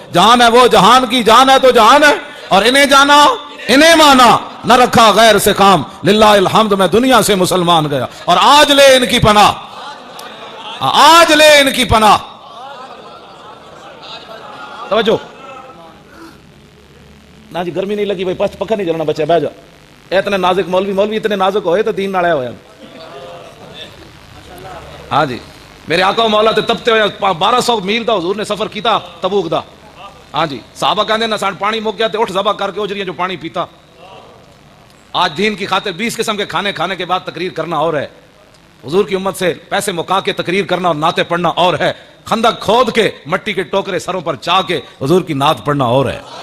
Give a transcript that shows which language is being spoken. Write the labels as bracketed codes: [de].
[ur] جہان ہے وہ جہان کی جان ہے تو جہان ہے, اور انہیں جانا انہیں مانا, نہ رکھا غیر سے کام. للہ الحمد میں دنیا سے مسلمان گیا, اور آج لے ان کی پناہ, آج لے ان کی پناہ. [pa] توجہ نہ جی گرمی نہیں لگی بھائی, پکا نہیں چلنا بچے, بہ جا. [ur] اتنے نازک مولوی اتنے نازک ہوئے تو دین نال ہویا. [pa] ہاں جی میرے آقا و مولا تے تپتے ہوئے 1200 میل دا حضور نے سفر کیتا تبوک دا. ہاں جی صحابہ کہندے نہ سان پانی مک گیا تے اٹھ ذبح کر کے اجریاں جو پانی پیتا. [ur] آج دین کی خاطر 20 قسم کے کھانے کھانے کے بعد تقریر کرنا اور ہے, حضور کی امت سے پیسے مکا کے تقریر کرنا اور نعتیں پڑھنا اور ہے, خندق کھود کے مٹی کے ٹوکرے سروں پر چا کے حضور کی نعت پڑھنا اور ہے.